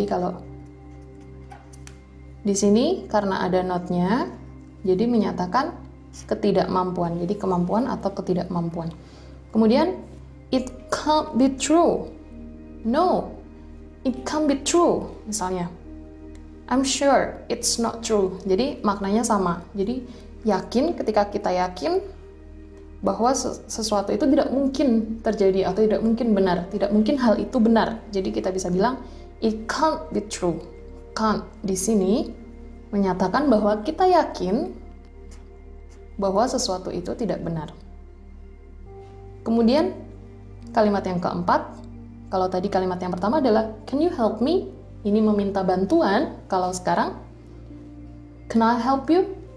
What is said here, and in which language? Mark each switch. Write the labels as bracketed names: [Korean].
[Indonesian] Jadi kalau di sini karena ada not-nya, jadi menyatakan ketidakmampuan. Jadi kemampuan atau ketidakmampuan. Kemudian, [English] it can't be true. No, it can't be true. [Indonesian] Misalnya, [English] I'm sure it's not true. [Indonesian] Jadi maknanya sama. Jadi yakin, ketika kita yakin bahwa sesuatu itu tidak mungkin terjadi atau tidak mungkin benar, tidak mungkin hal itu benar. Jadi kita bisa bilang [English] it can't be true. [Indonesian] Can't di sini menyatakan bahwa kita yakin bahwa sesuatu itu tidak benar. Kemudian kalimat yang keempat, kalau tadi kalimat yang pertama adalah [English] can you help me? [Indonesian] Ini meminta bantuan. Kalau sekarang [English] can I help you?